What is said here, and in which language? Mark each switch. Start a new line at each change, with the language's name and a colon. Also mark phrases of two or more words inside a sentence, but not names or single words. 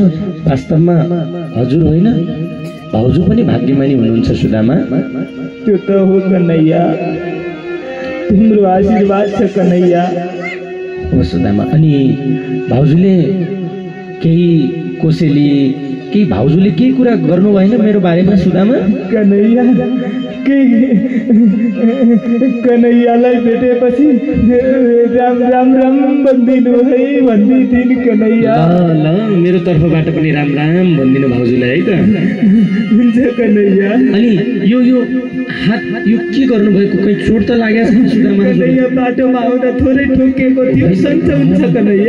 Nepali: वास्तवमा हजुर होइन, भाउजू पनि भाग्यमानी हुनुहुन्छ सुदामा। त्यो त हो कन्हैया, तिम्रो आशीर्वाद छ कन्हैया। हो सुदामा। अनि भाउजूले केही कोसेली केही भाउजूले केही कुरा गर्नु भएन मेरो बारेमा सुदामा? कन्हैया, कन्हैयालाई भेटेपछि राम राम राम भनिदिनु है भन्दिथिन् कन्हैया। ल मेरो तर्फबाट पनि राम राम भनिदिनु भाउजूलाई है त। हुन्छ कन्हैया। अनि यो हात यो के गर्नुभएको, कहीँ चोट त लागेको छ सुदामा? कन्हैया, बाटोमा आउँदा थोरै ठोकेको थियो, सन्चो हुन्छ कन्हैया।